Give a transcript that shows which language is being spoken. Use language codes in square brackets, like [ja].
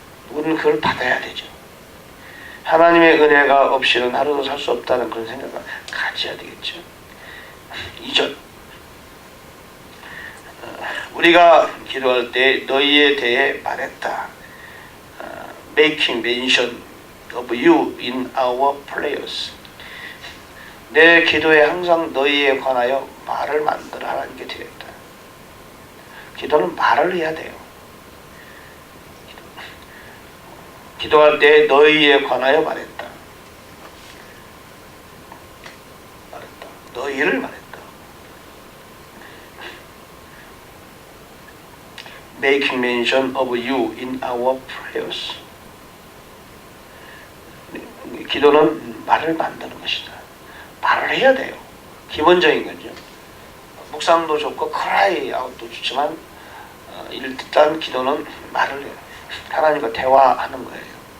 [ko] 우리는 그걸 받아야 되죠. 하나님의 은혜가 없이는 하루도 살 수 없다는 그런 생각을 가져야 되겠죠. 2절, 우리가 기도할 때 너희에 대해 말했다. [en] Making mention of you in our prayers. [ko] 내 기도에 항상 너희에 관하여 말을 만들어 하나님께 드렸다. 기도는 말을 해야 돼요. 기도할 때 너희에 관하여 말했다. 너희를 말했다. [en] Making mention of you in our prayers. [ko] 기도는 말을 만드는 것이다. 말을 해야 돼요. 기본적인 거죠. 묵상도 좋고 cry out 도 좋지만 일단 기도는 말을 해요. 하나님과 대화하는 거예요.